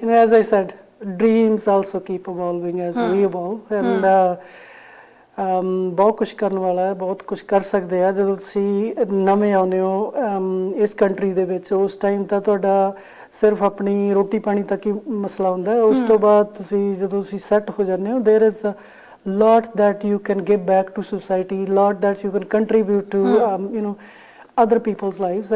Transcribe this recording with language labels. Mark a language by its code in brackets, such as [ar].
[en] and as I said dreams also keep evolving as we evolve and [pa] ਬਹੁਤ ਕੁਝ ਕਰਨ ਵਾਲਾ ਹੈ, ਬਹੁਤ ਕੁਝ ਕਰ ਸਕਦੇ ਆ। ਜਦੋਂ ਤੁਸੀਂ ਨਵੇਂ ਆਉਂਦੇ ਹੋ ਇਸ ਕੰਟਰੀ ਦੇ ਵਿੱਚ, ਉਸ ਟਾਈਮ ਤਾਂ ਤੁਹਾਡਾ ਸਿਰਫ ਆਪਣੀ ਰੋਟੀ ਪਾਣੀ ਤੱਕ ਹੀ ਮਸਲਾ ਹੁੰਦਾ ਹੈ। ਉਸ ਤੋਂ ਬਾਅਦ ਤੁਸੀਂ ਜਦੋਂ ਤੁਸੀਂ ਸੈੱਟ ਹੋ ਜਾਂਦੇ ਹੋ, [en] There is lot that you can give back to society, lot that you can contribute to other people's lives.